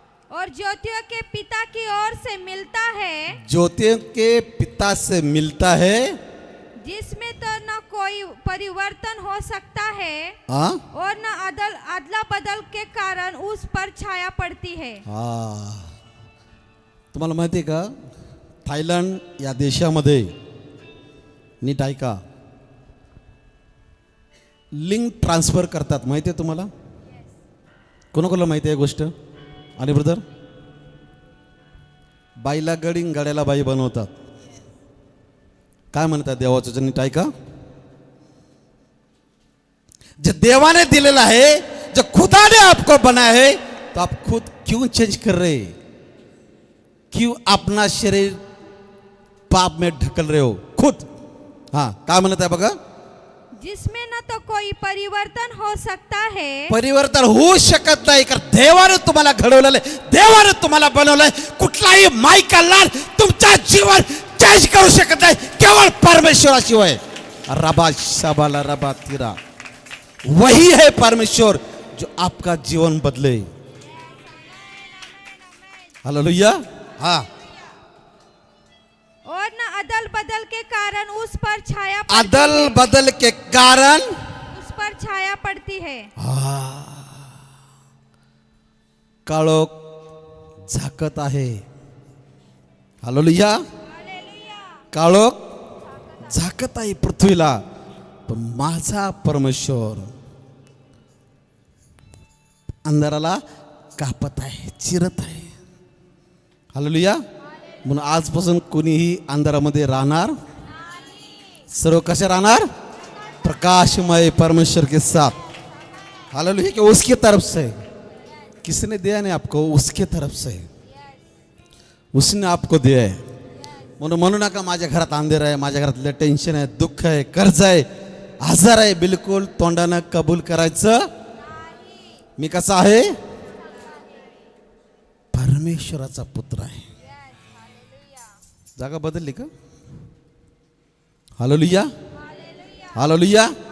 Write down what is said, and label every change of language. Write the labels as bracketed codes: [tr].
[hi] और ज्योतियों के पिता की ओर से मिलता है. ज्योतियों के पिता से मिलता है, जिसमें तो न कोई परिवर्तन हो सकता है. हाँ, और न अदला बदल के कारण उस पर छाया पड़ती है. हाँ. [mr] तुम्हाला माहिती आहे का, थायलंड या देशामध्ये, नीट ऐका, लिंक ट्रान्सफर करतात. माहिती आहे तुम्हाला? कोणाकोणाला माहिती आहे गोष्ट? आणि ब्रदर, बाईला गडी, गड्याला बाई बनवतात. काय म्हणतात देवाचं? नीट ऐका. [hi] जो [mr] देवाने दिलेला [hi] है, जो खुदा ने आपको बनाया है, तो आप खुद क्यों चेंज कर रहे? क्यों अपना शरीर पाप में ढकल रहे हो खुद? [mr] हाँ, काय म्हणत आहे बघा. [hi] जिसमें न तो कोई परिवर्तन हो सकता है. [mr] परिवर्तन होऊ शकत नाही, कारण देवाने तुम्हाला घडवलेलं आहे, देवाने तुम्हाला बनवलंय. कुठलाही [hi] मायका लाल [mr] तुमचा जीवन चेंज करू शकत नाही, केवळ परमेश्वराशिवाय. [hi] रबा शबाला रबा तीरा, वही है परमेश्वर जो आपका जीवन बदले. हालेलुया. हाँ, और न अदल बदल के कारण उस पर छाया अदल बदल के कारण उस पर छाया पड़ती है. [mr] काळोख झाकत आहे. हालेलुया. काळोख झाकत आहे पृथ्वीला, पण माझा परमेश्वर अंधाराला कापत आहे, चिरत आहे. हालेलुया. म्हणून आजपासून कोणीही अंधारामध्ये राहणार, सर्व कसे राहणार? [hi] प्रकाशमय परमेश्वर के साथ. हालेलुया. कि उसकी तरफ से, किसने दिया नहीं आपको? उसके तरफ से, उसने आपको दिया है. [mr] म्हणून म्हणू नका माझ्या घरात अंधेर आहे, माझ्या घरात लय टेन्शन आहे, दुःख आहे, कर्ज आहे, आजार आहे. बिलकुल तोंडानं कबूल करायचं. मी कसा आहे? परमेश्वराचा पुत्र आहे. जागा बदलली का? हालेलुया. हालेलुया.